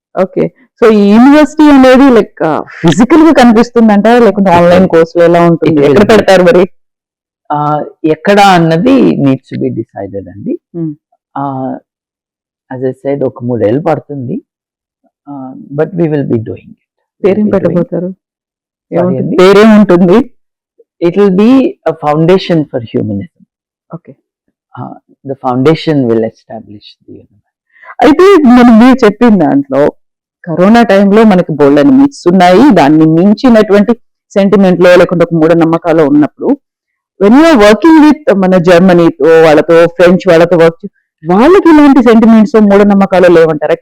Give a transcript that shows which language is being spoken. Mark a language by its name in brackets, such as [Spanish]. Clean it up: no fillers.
[Telugu] Okay, so ఈ university అనేది like physical గా కనిపిస్తుందంట, లేకుంటే ఆన్లైన్ కోర్సులు ఎలా ఉంటుంది, ఎక్కడ పెడతారు మరి? ఎక్కడ అన్నది నీడ్స్ టు బి డిసైడెడ్ అండి. [English] as I said, [Telugu] ఒక 3 ఏళ్ళు పడుతుంది, [English] But we will be doing it. [Telugu] పేరేం పెట్టబోతారు? పేరేముంటుంది? [English] It will be a foundation for humanism. Okay. The foundation will establish the universe. [Telugu] అయితే మీరు చెప్పిన దాంట్లో కరోనా టైంలో మనకి బోల్డని మిత్స్ ఉన్నాయి, దాన్ని మించినటువంటి సెంటిమెంట్లో లేకుంటే ఒక మూఢనమ్మకాలు ఉన్నప్పుడు, [English] when you're working with [Telugu] మన జర్మనీతో వాళ్ళతో, ఫ్రెంచ్ వాళ్ళతో వాళ్ళకి ఇలాంటి సెంటిమెంట్స్, మూఢనమ్మకాలు లేవంటారా?